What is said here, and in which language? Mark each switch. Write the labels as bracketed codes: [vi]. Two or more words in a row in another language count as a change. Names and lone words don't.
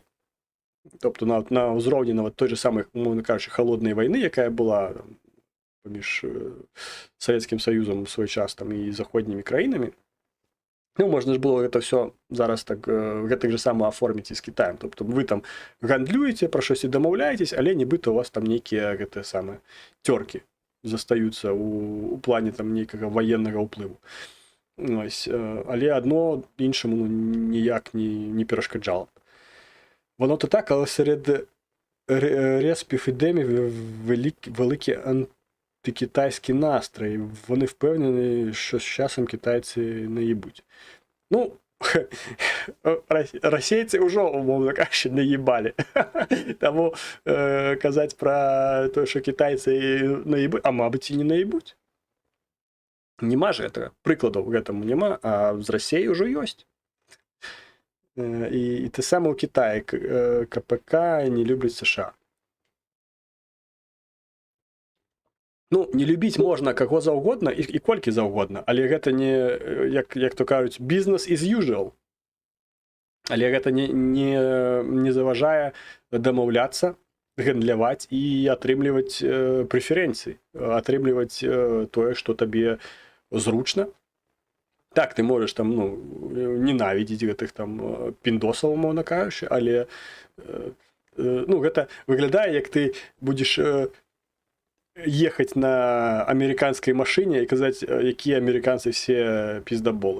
[be] Тобто на ўзроўні нават той же самой, умоўна кажучы, халоднай вайны, якая была паміж Савецкім Саюзам у свой час там, і заходнімі краінамі, ну, можна ж было гэта ўсё зараз так, гэтак же сама аформіць і з Кітаем. Тобто вы там гандлюеце, пра штосьці дамаўляецесь, але нібыта у вас там нейкія гэтыя самыя цёркі застаюцца у плане там нейкага ваеннага ўплыву. Ось, але адно іншаму ніяк не перашкаджала. [uk] Воно то так, але серед респів-епідемії великий антикитайський настрій. Вони впевнені, що з часом китайці не їбуть. Ну, російці вже, умовно кажучи, не їбали. Тому казати про те, що китайці не їбуть, а мабуть і не наїбуть. [ru] Нема же этого. Прикладов к этому нема, [uk] а з Росією вже є. І те саме у Китаї КПК не люблять США. [be] Ну, не любіць можна каго заўгодна і колькі заўгодна, але гэта не, як то кажуць, [en] business is usual. [be] Але гэта не заважае дамаўляцца, гандляваць і атрымліваць прэферэнцыі, атрымліваць тое, што табе зручна. Так, ты можаш там, ну, ненавідзець гэтых там піндосаў, умоўна кажучы, але ну, гэта выглядае, як ты будзеш ехаць на амерыканскай машыне і казаць, якія амерыканцы все піздаболы.